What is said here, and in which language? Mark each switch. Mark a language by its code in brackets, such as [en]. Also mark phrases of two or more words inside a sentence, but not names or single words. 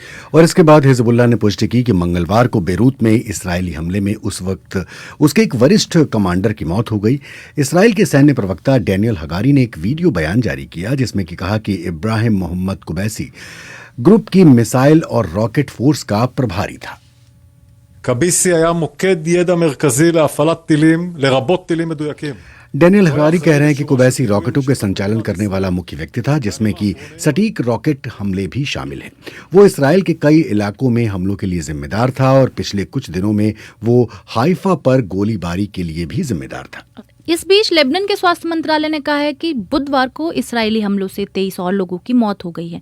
[hi] और इसके बाद हिजबुल्ला ने पुष्टि की कि मंगलवार को बेरूत में इसराइली हमले में उस वक्त उसके एक वरिष्ठ कमांडर की मौत हो गई। इसराइल के सैन्य प्रवक्ता डैनियल हगारी ने एक वीडियो बयान जारी किया जिसमें कि कहा कि इब्राहिम मोहम्मद कुबैसी ग्रुप की मिसाइल और रॉकेट फोर्स का प्रभारी था। [he] קביסי היה מוקד ידע מרכזי להפעלת טילים, לרבות טילים מדויקים. [hi] डैनियल हगारी कह रहे हैं कि कुबैसी रॉकेटों के संचालन करने वाला मुख्य व्यक्ति था, जिसमें कि सटीक रॉकेट हमले भी शामिल हैं। वो इसराइल के कई इलाकों में हमलों के लिए जिम्मेदार था और पिछले कुछ दिनों में वो हाइफा पर गोलीबारी के लिए भी जिम्मेदार था। इस बीच लेबनान के स्वास्थ्य मंत्रालय ने कहा है कि बुधवार को इसराइली हमलों से 23 और लोगों की मौत हो गई है।